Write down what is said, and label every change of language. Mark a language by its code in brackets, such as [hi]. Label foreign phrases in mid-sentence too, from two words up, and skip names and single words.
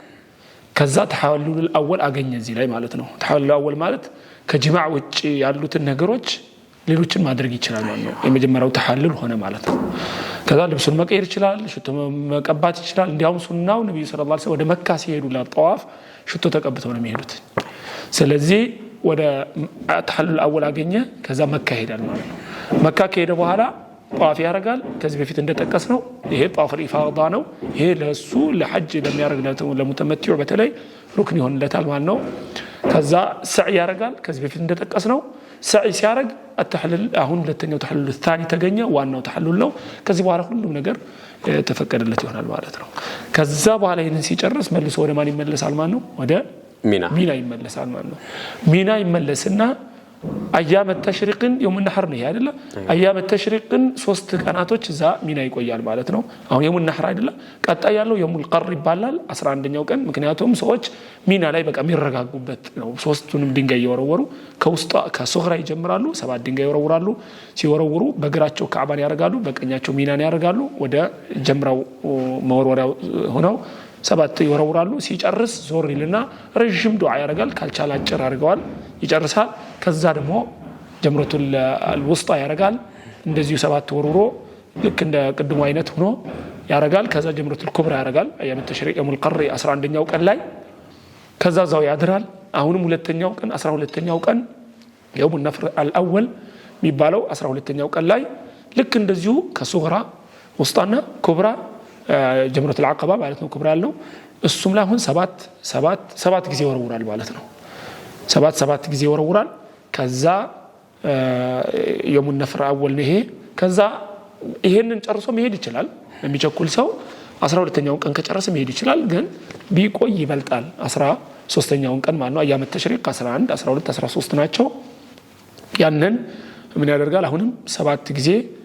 [am] ከዛ [ar] تحلل الاول [am] አገኘ እዚህ ላይ ማለት ነው [ar] تحلل الاول [am] ማለት ከጅማዕ ውጪ ያሉትን ነገሮች ሌሎችን ማድረግ ይችላል ማለት ነው የመጀመሪያው ተሐሉል ሆነ ማለት ነው ከዛ ልብሱን መቀየር ይችላል ሽቶ መቀባት ይችላል እንዲያውም ሱናው ነብዩ [ar] صلى الله عليه وسلم [am] ወደ መካ ሲሄዱ ለጠዋፍ ሽቶ ተቀብተው ነው የሚሄዱት ስለዚህ ወደ [ar] تحلل الاول [am] አገኘ ከዛ መካ ሄዳል ማለት ነው መካ ከሄደ በኋላ طواف ያረጋል ከዚህ በፊት እንደተጠቀስነው ይሄ [ar] طواف الافاضه [am] ነው ይሄ ለሱ ለሐጅ ለሚያረግለው ለሙተመቲዑ በተለይ ሩክን ይሆንለታል ማለት ነው ከዛ ሰዒ ያረጋል ከዚህ በፊት እንደተጠቀስነው ሰዒ ሲያረግ التحلل አሁን ሁለተኛው [ar] تحلل الثاني [am] ተገኘ ዋናው ተሐሉል ነው ከዚህ በኋላ ሁሉም ነገር ተፈቀደለት ይሆናል ማለት ነው ከዛ በኋላ ይሄንን ሲጨርስ መልሶ ወደ ማን ይመለሳል ማለት ነው ወደ ሚና ይመለሳል ማለት ነው ሚና ይመለስና [ar] ايام التشريق يوم النحر [am] ነው አይደለ [ar] ايام التشريق [am] 3 ቀናቶች እዛ ሚና ይቆያል ማለት ነው አሁን [ar] يوم النحر [am] አይደለ ቀጣይ ያለው [ar] يوم القر [am] ይባላል 11ኛው ቀን ምክንያቱም ሰዎች ሚና ላይ በቃ የሚረጋጉበት ነው ሶስቱንም ድንጋይ ይወረወሩ ከውስጣ ከሱግራ ይጀምራሉ 7 ድንጋይ ይወረውራሉ ሲወረውሩ በግራቸው ካዕባን ያረጋሉ በቀኛቸው ሚናን ያረጋሉ ወደ ጀምራው መወርወሪያው ሆነው 7 ይወረውራሉ ሲጨርስ ዞር ይልና ረጅም ዱዓ ያረጋል ካልቻለ አጭር አድርገዋል ይጨርሳል ከዛ ደግሞ [ar] جمرة الوسطى [am] ያረጋል እንደዚሁ 7 ወርውሮ ልክ እንደ ቅድሙ አይነት ሆኖ ያረጋል ከዛ [ar] جمرة الكبرى [am] ያረጋል [ar] أيام تشريق يوم القر [am] 11ኛው ቀን ላይ ከዛ ዛው ያድራል አሁንም ሁለተኛው ቀን 12ኛው ቀን [ar] يوم النفر الاول [am] የሚባለው 12ኛው ቀን ላይ ልክ እንደዚሁ ከሱግራ ውስጣና ኩብራ [ar] جمرة العقبة [am] ማለት ነው ኩብራ ያለው እሱም ላይ አሁን 7 ጊዜ ወርውራል ማለት ነው 7 ጊዜ ወርውራል ከዛ [ar] يوم النفر الاول [am] ነው ይሄ ከዛ ይሄንን ጨርሶ መሄድ ይችላል የሚቸኩል ሰው 12ኛው ቀን ከጨረሰ መሄድ ይችላል ግን ቢቆይ ይበልጣል 13ኛው ቀን ማለት ነው [ar] أيام تشريق [am] 11 12 13 ናቸው ያንን ምን ያደርጋል አሁንም 7 ጊዜ